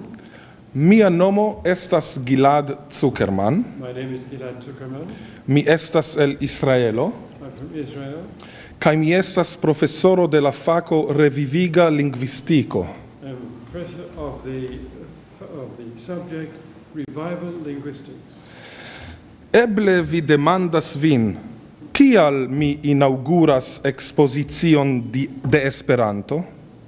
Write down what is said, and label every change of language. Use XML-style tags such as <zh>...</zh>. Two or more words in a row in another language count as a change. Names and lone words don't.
<eo>mia nomo estas Gilad Zuckerman,</eo> <en>my name is Gilad Zuckerman.</en> <eo>mi estas el Israelo,</eo> <en>I'm from Israel.</en> <eo>kaj mi estas profesoro de la fako reviviga lingvistiko.</eo> <en>I'm professor of the subject Revival Linguistics.</en> <eo>Eble vi demandas vin, kial mi inauguras ekspozicion de Esperanto?</eo>